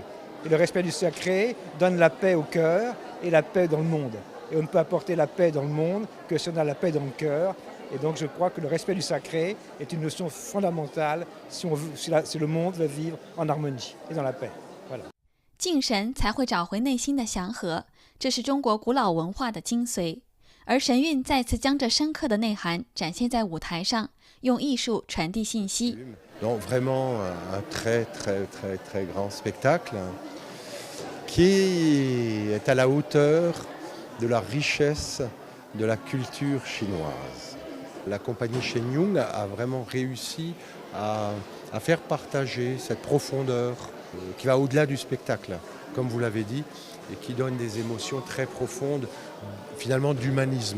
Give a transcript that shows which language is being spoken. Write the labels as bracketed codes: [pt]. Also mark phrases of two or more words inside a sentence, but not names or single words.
[fr] Et le respect du sacré donne la paix au cœur et la paix dans le monde. Et on ne peut apporter la paix dans le monde que si on a la paix dans le cœur. Et donc je crois que le respect du sacré est une notion fondamentale si le monde veut vivre en harmonie et dans la paix. Voilà. [zh] 敬神才会找回内心的祥和，这是中国古老文化的精髓。而神韵再次将这深刻的内涵展现在舞台上，用艺术传递信息。 [fr] Donc vraiment un très grand spectacle qui est à la hauteur de la richesse de la culture chinoise. La compagnie Shen Yun a vraiment réussi à faire partager cette profondeur qui va au-delà du spectacle, comme vous l'avez dit, et qui donne des émotions très profondes, finalement d'humanisme.